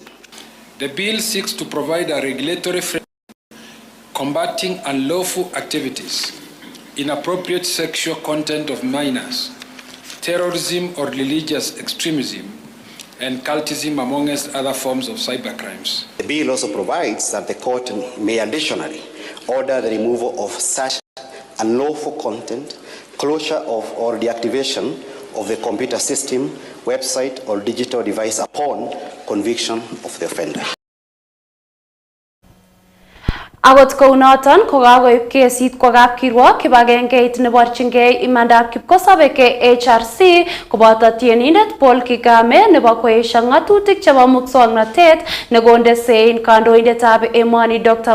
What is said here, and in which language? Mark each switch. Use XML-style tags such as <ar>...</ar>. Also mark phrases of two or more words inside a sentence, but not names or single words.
<en>The bill seeks to provide a regulatory framework combating unlawful activities, inappropriate sexual content of minors, terrorism or religious extremism, and cultism, amongst other forms of cybercrimes. The bill also provides that the court may additionally order the removal of such unlawful content, closure of or deactivation of the computer system, website, or digital device upon conviction of the offender.</en> <kln>Akot kounoton kokakoib kesit kwa kapkirwok kibagengeit neborchingei imandab kipkosobei HRC koboto tienindet Paul Kigame nebo koesho ngatutik chebo muswoknotet nekonde sein kandoindetab emoni Dr.</kln>